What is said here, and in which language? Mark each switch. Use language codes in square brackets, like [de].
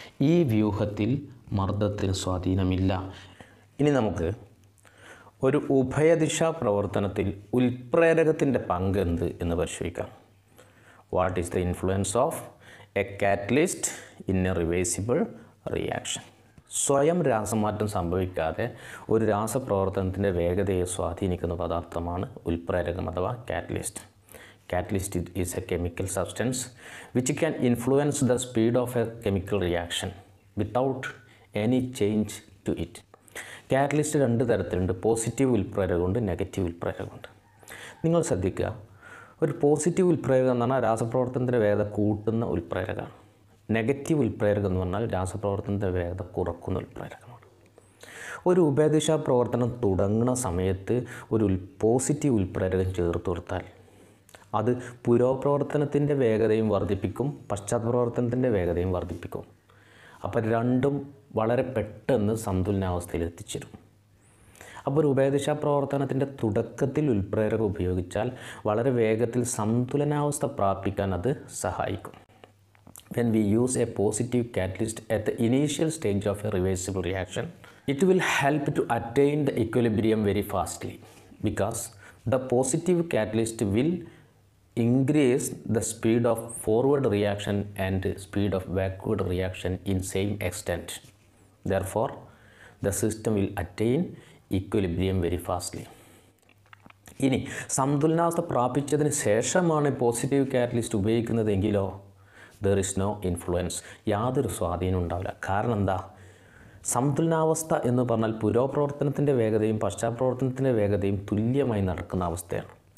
[ml] ഈ വ്യൂഹത്തിൽ മർദ്ദത്തിന് സ്വാധീനമില്ല. ഇനി നമുക്ക് ഒരു ഉഭയദിശാ പ്രവർത്തനത്തിൽ ഉൽപ്രേരകത്തിൻ്റെ പങ്ക് എന്ത് എന്ന് പരിശോധിക്കാം. [en] What is the influence of a catalyst in a reversible reaction? [ml] സ്വയം രാസമാറ്റം സംഭവിക്കാതെ ഒരു രാസപ്രവർത്തനത്തിൻ്റെ വേഗതയെ സ്വാധീനിക്കുന്ന പദാർത്ഥമാണ് ഉൽപ്രേരകം അഥവാ catalyst. [en] Catalyst is a chemical substance which can influence the speed of a chemical reaction without any change to it. [ml] Catalyst 2 തരത്തിലുണ്ട്. Positive ഉൽപ്രേരകമുണ്ട്, negative ഉൽപ്രേരകമുണ്ട്. നിങ്ങൾ ശ്രദ്ധിക്കുക, ഒരു പോസിറ്റീവ് ഉൽപ്രേരകം എന്ന് പറഞ്ഞാൽ രാസപ്രവർത്തനത്തിൻ്റെ വേഗത കൂട്ടുന്ന ഉൽപ്രേരകമാണ്. നെഗറ്റീവ് ഉൽപ്രേരകം എന്ന് പറഞ്ഞാൽ രാസപ്രവർത്തനത്തിൻ്റെ വേഗത കുറക്കുന്ന ഉൽപ്രേരകമാണ്. ഒരു ഉഭയദിശാ പ്രവർത്തനം തുടങ്ങുന്ന സമയത്ത് ഒരു പോസിറ്റീവ് ഉൽപ്രേരകം ചേർത്ത് കൊടുത്താൽ അത് പുരോപ്രവർത്തനത്തിൻ്റെ വേഗതയും വർദ്ധിപ്പിക്കും, പശ്ചാത്തപ്രവർത്തനത്തിൻ്റെ വേഗതയും വർദ്ധിപ്പിക്കും. അപ്പോൾ രണ്ടും വളരെ പെട്ടെന്ന് സന്തുലനാവസ്ഥയിൽ എത്തിച്ചേരും. അപ്പോൾ ഒരു ഉഭയദിശാ പ്രവർത്തനത്തിൻ്റെ തുടക്കത്തിൽ ഉൽപ്രേരകം ഉപയോഗിച്ചാൽ വളരെ വേഗത്തിൽ സന്തുലനാവസ്ഥ പ്രാപിക്കാൻ അത് സഹായിക്കും. [en] When we use a positive catalyst at the initial stage of a reversible reaction, it will help to attain the equilibrium very fastly because the positive catalyst will increase the speed of forward reaction and speed of backward reaction in same extent. Therefore, the system will attain equilibrium very fastly. [ml] ഇനി സന്തുലനാവസ്ഥ പ്രാപിച്ചതിന് ശേഷമാണ് positive catalyst ഉപയോഗിക്കുന്നതെങ്കിലോ [en] there is no influence, [ml] യാതൊരു സ്വാധീനം ഉണ്ടാവില്ല. കാരണം എന്താ? സന്തുലനാവസ്ഥ എന്ന് പറഞ്ഞാൽ പുരോപ്രവർത്തനത്തിൻ്റെ വേഗതയും പശ്ചാത്തപ്രവർത്തനത്തിൻ്റെ വേഗതയും തുല്യമായി നടക്കുന്ന അവസ്ഥയാണ്.